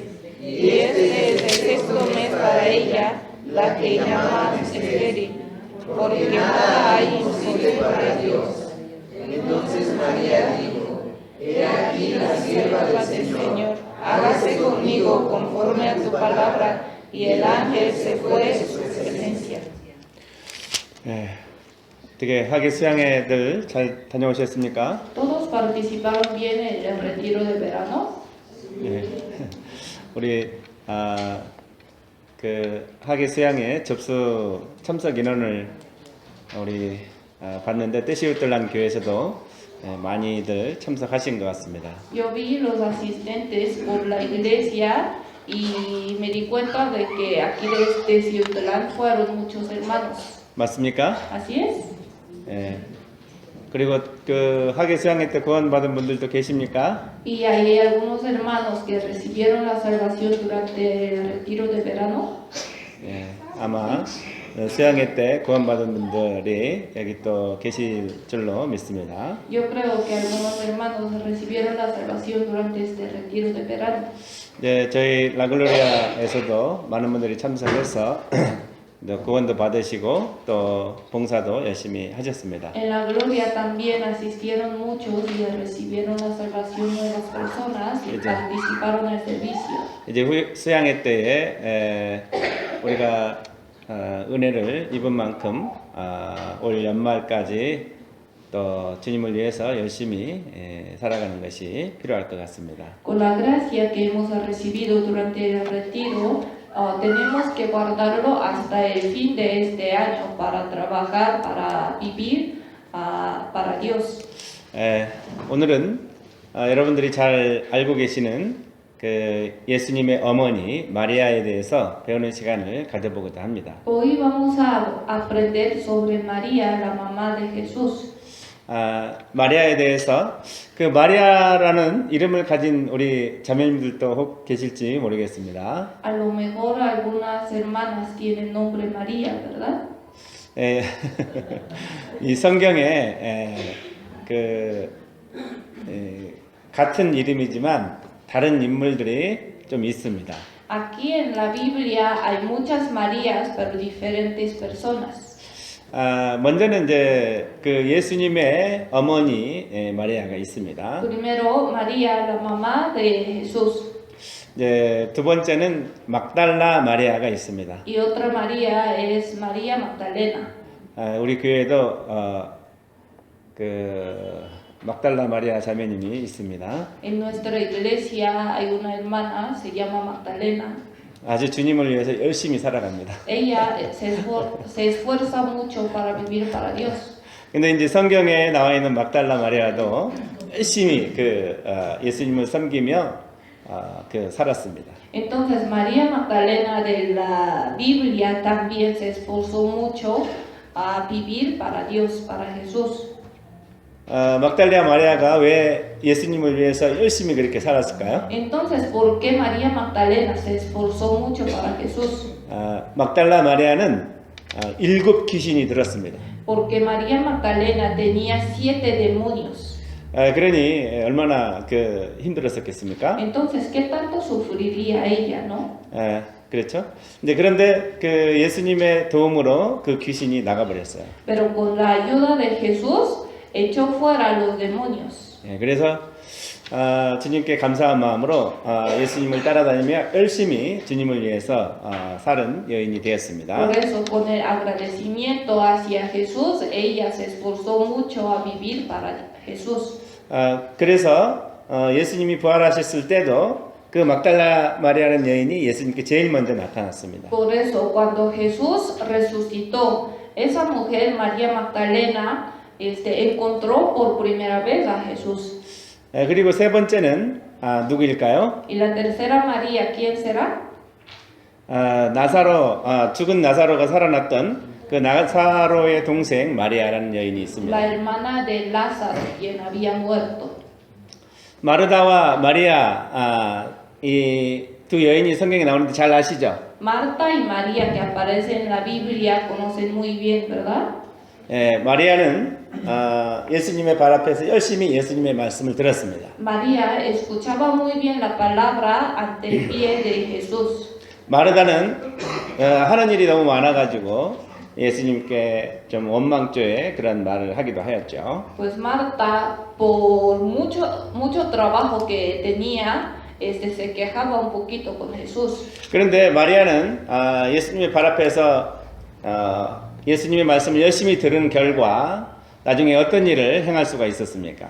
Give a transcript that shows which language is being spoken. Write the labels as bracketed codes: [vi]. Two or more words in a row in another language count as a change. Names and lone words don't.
[es] Y este es el sexto mes para ella, la que llaman estéril, porque nada hay imposible para Dios. Entonces María dijo: He aquí la sierva del Señor, hágase conmigo conforme a tu palabra. Y el ángel se fue de su presencia. [ko] 네, 어떻게 하계 수양회들 잘 다녀오셨습니까? [es] ¿Todos participaron bien en el retiro de verano? [ko] 네, 우리 그 하계 수양회 접수 참석 인원을 우리 봤는데 뜻이웃들란 교회에서도 많이들 참석하신 것 같습니다. [es] Yo vi los asistentes por la iglesia y me di cuenta de que aquí de Ciutlán fueron muchos hermanos. [ko] 맞습니까? [es] ¿Así es? [ko] 예. 그리고 그 하계 수양회 때 구원받은 분들도 계십니까? [es] ¿Y hay algunos hermanos que recibieron la salvación durante el retiro de verano? [ko] 예. 아마 수양회 때 구원받은 분들이 여기 또 계실 줄로 믿습니다. [es] Yo creo que algunos hermanos recibieron la salvación durante este retiro de verano. [ko] 네, 저희 라글로리아에서도 많은 분들이 참석해서 구원도 받으시고 또 봉사도 열심히 하셨습니다. [es] En la gloria también asistieron muchos y recibieron la salvación nuevas personas y participaron en el servicio. [ko] 이제 수양회 때에 우리가 은혜를 입은 만큼 올 연말까지 또 주님을 위해서 열심히 살아가는 것이 필요할 것 같습니다. [es] Con la gracia que hemos recibido durante el retiro, tenemos que guardarlo hasta el fin de este año para trabajar, para vivir para Dios. [ko] 오늘은 여러분들이 잘 알고 계시는 그 예수님의 어머니 마리아에 대해서 배우는 시간을 가져보고자 합니다. [es] Hoy vamos a aprender sobre María, la mamá de Jesús. [ko] 마리아에 대해서 그 마리아라는 이름을 가진 우리 자매님들도 혹 계실지 모르겠습니다. [es] A lo mejor algunas hermanas tienen nombre María, ¿verdad? [ko] 이 성경에 같은 이름이지만 다른 인물들이 좀 있습니다. [es] Aquí en la Biblia hay muchas Marías, pero diferentes personas. [ko] 먼저는 이제 그 예수님의 어머니 마리아가 있습니다. [es] Primero, María, la mamá de Jesús. [ko] 이제 두 번째는 막달라 마리아가 있습니다. [es] Y otra María es María Magdalena. [ko] 우리 교회에도 그 막달라 마리아 자매님이 있습니다. [es] En nuestra iglesia hay una hermana, se llama Magdalena. [ko] 아주 주님을 위해서 열심히 살아갑니다. [es] Ella se esfuerza mucho para vivir para Dios. [ko] 근데 이제 성경에 나와 있는 막달라 마리아도 열심히 그 예수님을 섬기며 그 살았습니다. [es] Entonces María Magdalena de la Biblia también se esforzó mucho a vivir para Dios, para Jesús. [ko] 막달라 마리아가 왜 예수님을 위해서 열심히 그렇게 살았을까요? [es] Entonces, ¿por qué María Magdalena se esforzó mucho para Jesús? [ko] 막달라 마리아는 7 귀신이 들었습니다. [es] Porque María Magdalena tenía 7 demonios. [ko] 그러니 얼마나 그 힘들었었겠습니까? [es] Entonces, ¿qué tanto sufriría ella, no? [ko] 그렇죠. 이제 그런데 그 예수님의 도움으로 그 귀신이 나가버렸어요. [es] Pero con la ayuda de Jesús echó fuera los demonios. [ko] 그래서 주님께 감사한 마음으로 예수님을 따라다니며 열심히 주님을 위해서 사는 여인이 되었습니다. [es] Por eso, con el agradecimiento hacia Jesús, ella se esforzó mucho a vivir para Jesús. [ko] 그래서 예수님이 부활하셨을 때도 그 막달라 마리아라는 여인이 예수님께 제일 먼저 나타났습니다. [es] Por eso, cuando Jesús resucitó, esa mujer, María Magdalena, encontró por primera vez a Jesús. [ko] 그리고 세 번째는 누구일까요? [es] Y la tercera María, ¿quién será? [ko] 나사로 죽은 나사로가 살아났던 그 나사로의 동생 마리아라는 여인이 있습니다. [es] La hermana de Lázaro, quien había muerto. [ko] 마르다와 마리아 이 두 여인이 성경에 나오는데 잘 아시죠? [es] Marta y María, que aparecen en la Biblia, conocen muy bien, ¿verdad? [ko] 마리아는 예수님의 발 앞에서 열심히 예수님의 말씀을 들었습니다. [es] María escuchaba muy bien la palabra ante el pie de Jesús. [ko] 마르다는 하는 일이 너무 많아가지고 예수님께 좀 원망조의 그런 말을 하기도 하였죠. [es] Pues Marta, por mucho trabajo que tenía, se quejaba un poquito con Jesús. [ko] 그런데 마리아는 예수님의 발 앞에서 예수님의 말씀을 열심히 들은 결과 나중에 어떤 일을 행할 수가 있었습니까?